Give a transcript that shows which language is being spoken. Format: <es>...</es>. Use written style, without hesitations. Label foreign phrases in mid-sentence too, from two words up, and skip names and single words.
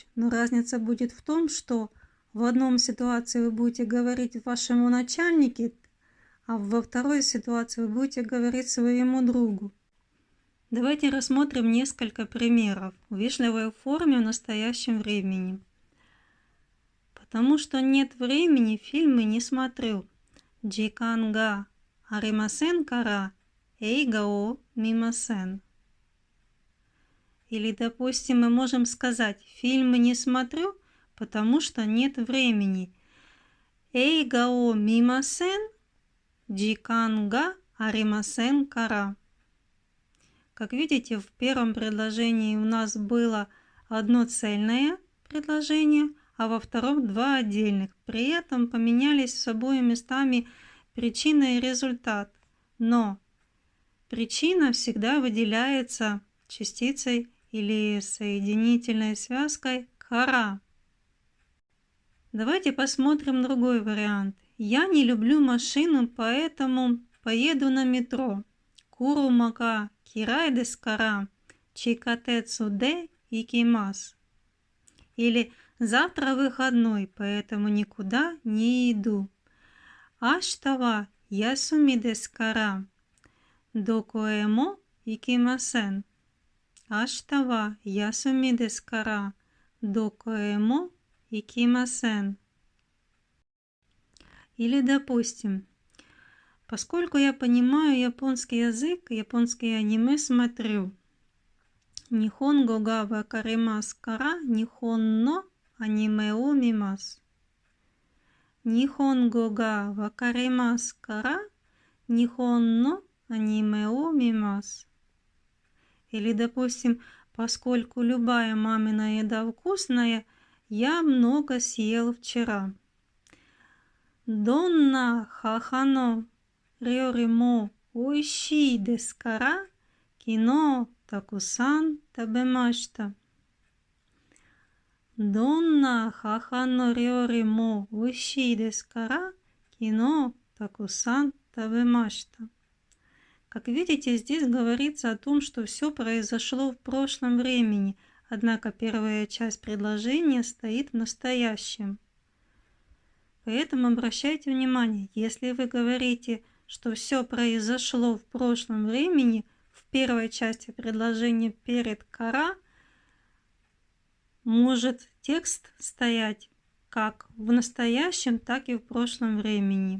<ru>Но разница будет в том, что в одном ситуации вы будете говорить вашему начальнику, а во второй ситуации вы будете говорить своему другу. Давайте рассмотрим несколько примеров в вежливой форме в настоящем времени. Потому что нет времени, фильмы не смотрю.</ru> <ja>時間がありませんから映画を見ません.</ja> <ru>Или, допустим, мы можем сказать «фильмы не смотрю, потому что нет времени».</ru> <ja>映画を見ません時間がありませんから.</ja> <ru>Как видите, в первом предложении у нас было одно цельное предложение, а во втором два отдельных. При этом поменялись с собой местами причина и результат. Но причина всегда выделяется частицей или соединительной связкой «кара». Давайте посмотрим другой вариант. Я не люблю машину, поэтому поеду на метро.</ru> <ja>車が嫌いですから、地下鉄で行きます.</ja> <ru>Или завтра выходной, поэтому никуда не иду.</ru> <ja>明日は休みですから、どこへも行きません. 明日は休みですから、どこへも行きません.</ja> <ru>Или, допустим, поскольку я понимаю японский язык, японские аниме смотрю.</ru> <ja>日本語が分かりますから、日本のアニメを見ます. 日本語が分かりますから、日本のアニメを見ます.</ja> <ru>Или, допустим, поскольку любая мамина еда вкусная, я много съел вчера.</ru> <ja>どんな母の料理も美味しいですから、昨日たくさん食べました. どんな母の料理も美味しいですから、昨日たくさん食べました.</ja> <ru>Как видите, здесь говорится о том, что все произошло в прошлом времени, однако первая часть предложения стоит в настоящем. Поэтому обращайте внимание, если вы говорите, что все произошло в прошлом времени, в первой части предложения перед кара, может текст стоять как в настоящем, так и в прошлом времени.</ru>